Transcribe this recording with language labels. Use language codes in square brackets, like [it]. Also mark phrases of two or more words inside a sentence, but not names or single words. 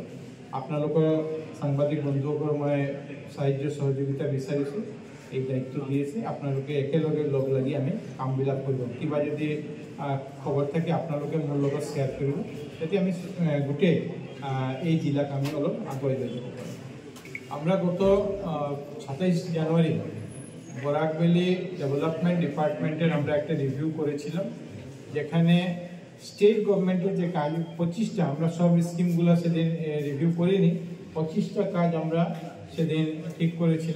[as] আপোনালোকৰ সাংবাদিক বন্ধুসকলৰ মই সাহায্য সহযোগিতা বিচাৰিছোঁ, এই দায়িত্ব দি আছে। আপোনালোকে একেলগে লগ লাগি আমি কামবিলাক কৰিব। কিবা যদি খবৰ থাকে আপোনালোকে মোৰ লগত শ্বেয়াৰ কৰিব, যাতে আমি গোটেই এই জিলাক আমি অলপ আগুৱাই লৈ যাব পাৰোঁ। [bn] আমরা গত 27 জানুয়ারি বরাক ভ্যালি ডেভেলপমেন্ট ডিপার্টমেন্টের আমরা একটা রিভিউ করেছিলাম, যেখানে [en] state governmentের [bn] যে কাজ 25টা, আমরা সব স্কিমগুলো সেদিন রিভিউ করিনি, 25টা কাজ আমরা সেদিন ঠিক করেছিলাম।